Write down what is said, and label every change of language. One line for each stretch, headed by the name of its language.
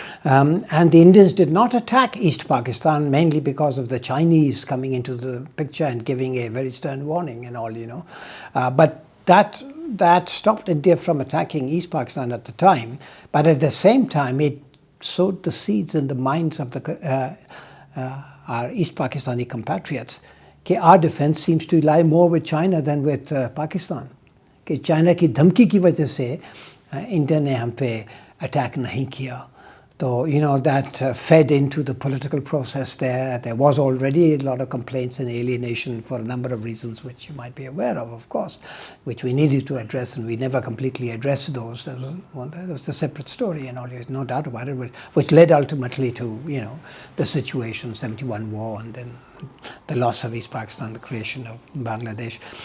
English: And the Indians did not attack East Pakistan, mainly because of the Chinese coming into the picture and giving a very stern warning and all, But that stopped India from attacking East Pakistan at the time. But at the same time, it sowed the seeds in the minds of our East Pakistani compatriots कि our defense seems to lie more with China than with Pakistan.
Urdu: कि China की धमकी की वजह से India ने हम पे अटैक नहीं किया.
English: So, that fed into the political process there. There was already a lot of complaints and alienation for a number of reasons, which you might be aware of course, which we needed to address, and we never completely addressed those. That was a separate story, and all, no doubt about it, which led ultimately to, the situation, 71 war, and then the loss of East Pakistan, the creation of Bangladesh.